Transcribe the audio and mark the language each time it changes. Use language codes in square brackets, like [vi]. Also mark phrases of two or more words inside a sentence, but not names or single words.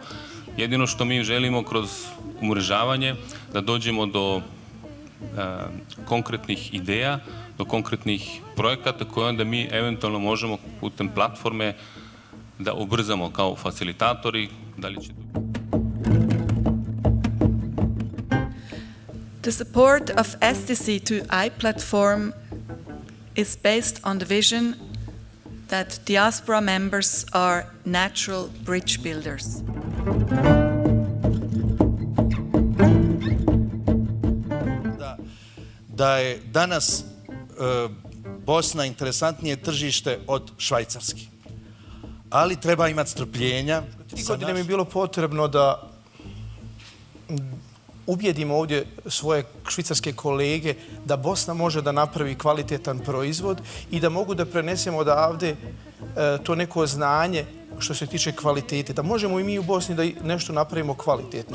[bs] Jedino što mi želimo kroz umrežavanje da dođemo do konkretnih ideja, do konkretnih projekata koje onda mi eventualno možemo putem platforme da ubrzamo kao facilitatori. Da li će... [en] The support of STC to iPlatform is based on the vision that diaspora members are natural bridge builders. [bs] Da je danas Bosna interesantnije tržište od Švajcarske. Ali treba imati strpljenja. 3 godine mi je bilo potrebno da ubijedimo ovdje svoje švicarske kolege da Bosna može da napravi kvalitetan proizvod i da mogu da prenesemo odavde to neko znanje što se tiče kvalitete, da možemo i mi u Bosni da nešto napravimo kvalitetno.